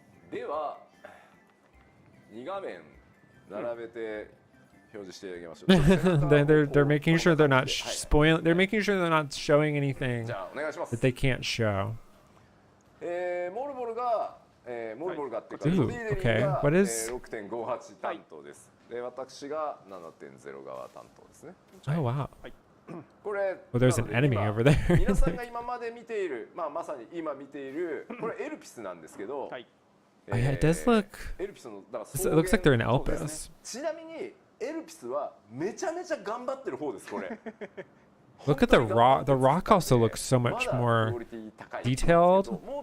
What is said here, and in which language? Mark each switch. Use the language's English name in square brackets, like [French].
[Japanese] では2画面並べて表示していただきましょう。 [English] they're making sure they're not spoiling. They're making sure they're not showing anything that they can't show. [Japanese] モルボルがっていうか、 [English] okay. What is? [Japanese] 6.58 担当です。で、私が 7.0 側担当ですね。 [English] Oh wow. [Japanese] これ、 [English] well, there's an enemy over there. [Japanese] 皆さんが今まで見ている、まさに今見ている、これエルピスなんですけど。 [English] Oh, yeah, it does look. It looks like they're in Elpis. [Japanese] ちなみにエルピスはめちゃめちゃ頑張ってる方ですこれ。 [English] Look at the rock. The rock also looks so much more detailed.